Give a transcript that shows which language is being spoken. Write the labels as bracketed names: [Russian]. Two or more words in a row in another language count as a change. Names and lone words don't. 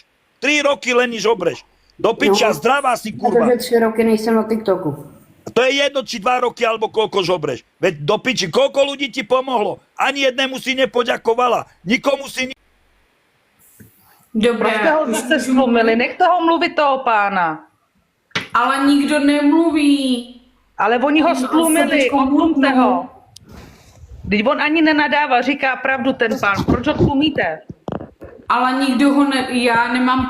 [Slovak] 3 roky, Leni, žobreš. Do piča, zdravá si, kurva. [Czech] Protože 3 roky nejsem na TikToku. [Slovak] To je jedno, či 2 roky, alebo koľko žobreš. Veď do piči, koľko ľudí ti pomohlo? Ani jednému si nepoďakovala. Nikomu si... Dobré. Proste ho zase stlumili, [Czech] nechte ho mluvit toho pána. Ale nikdo nemluví. Ale oni ho stlumili, odtlumte ho. Teď on ani nenadává, říká pravdu ten pán. Proč ho tlumíte? Ale nikdo ho já nemám